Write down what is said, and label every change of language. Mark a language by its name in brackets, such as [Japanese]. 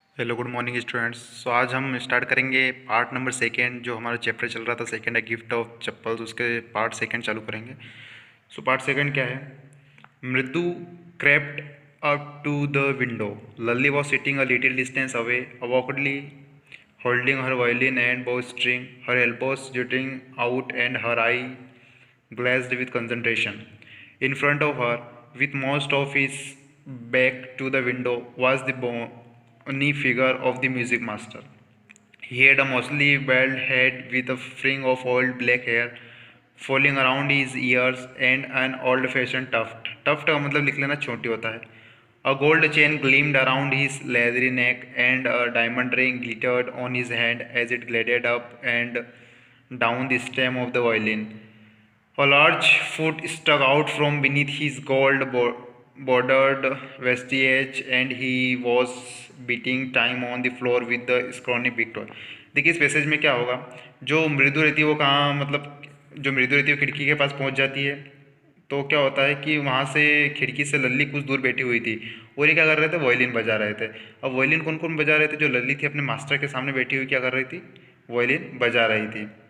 [English] Hello good morning students. [Hindi] सो आज हम start करेंगे पार्ट नंबर सेकेंड। जो हमारा चैप्टर चल रहा था सेकेंड है गिफ्ट ऑफ चप्पल्स, उसके पार्ट सेकेंड चालू करेंगे। सो पार्ट सेकेंड क्या है? [English] Mridu crept up to the window. Lully was sitting a little distance away, awkwardly holding her violin and bowstring, her elbows jutting out and her eye glazed with concentration. In front of her, with most of his back to the window, was the bony figure of the music master. He had a mostly bald head with a fringe of old black hair falling around his ears and an old-fashioned tuft. [Hindi] Tuft का मतलब लिख लेना छोटी होता है. [English] A gold chain gleamed around his leathery neck, and a diamond ring glittered on his hand as it glided up and down the stem of the violin. A large foot stuck out from beneath his bordered vestige, and he was beating time on the floor with the scrawny big toe. [Hindi] देखिए इस passage में क्या होगा, जो मृदु रहती है वो कहाँ, मतलब जो मृदु रहती है वो खिड़की के पास पहुंच जाती है। तो क्या होता है कि वहाँ से खिड़की से लल्ली कुछ दूर बैठी हुई थी और ये क्या कर रहे थे, वॉयलिन बजा रहे थे। अब वॉयलिन कौन कौन बजा रहे थे? जो लल्ली थी अपने मास्टर के सामने बैठी हुई क्या कर रही थी, वॉयलिन बजा रही थी।